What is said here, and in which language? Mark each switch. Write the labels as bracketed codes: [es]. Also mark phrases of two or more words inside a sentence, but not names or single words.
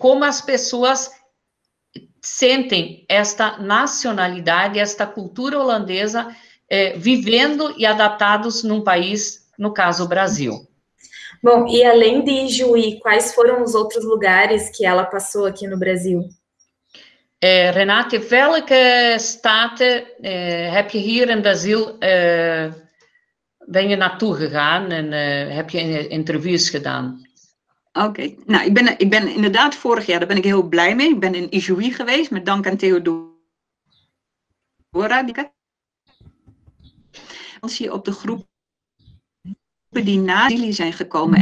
[pt] Como as pessoas sentem esta nacionalidade, esta cultura holandesa vivendo e adaptados num país, no caso, o Brasil. Bom, e além de Juí, quais foram os outros lugares que ela passou aqui no Brasil? [nl] Renate, welke staten heb je hier in Brasil... ben je naartoe gegaan en heb je interviews gedaan? Oké, nou, ik ben inderdaad vorig jaar, daar ben ik heel blij mee. Ik ben in Ijuí geweest, met dank aan Theodora. Op de groepen die na Brazilië zijn gekomen.